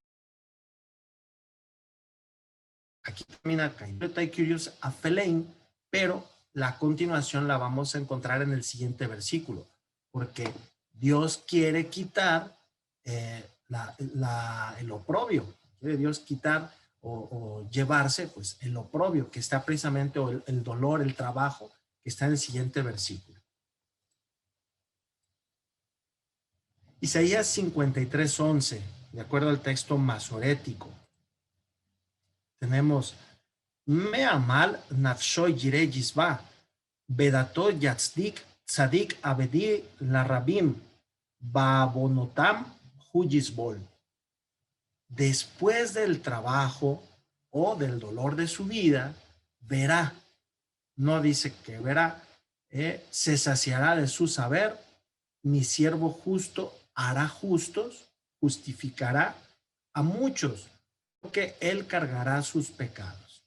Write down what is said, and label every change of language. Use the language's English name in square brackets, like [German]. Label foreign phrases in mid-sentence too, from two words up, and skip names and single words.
[Spanish] Aquí termina Kailota y Curious Afelein, pero la continuación la vamos a encontrar en el siguiente versículo, porque Dios quiere quitar el oprobio, quiere Dios quitar o llevarse pues el oprobio que está precisamente, o el dolor, el trabajo que está en el siguiente versículo. Isaías 53:11, de acuerdo al texto masorético, tenemos [Hebrew] מעמל נפשו יראה ישבע בדעתו יצדיק צדיק עבדי לרבים ועונתם הוא יסבל. [Spanish] Después del trabajo o del dolor de su vida, verá, no dice que verá, se saciará de su saber, mi siervo justo hará justos, justificará a muchos, porque él cargará sus pecados.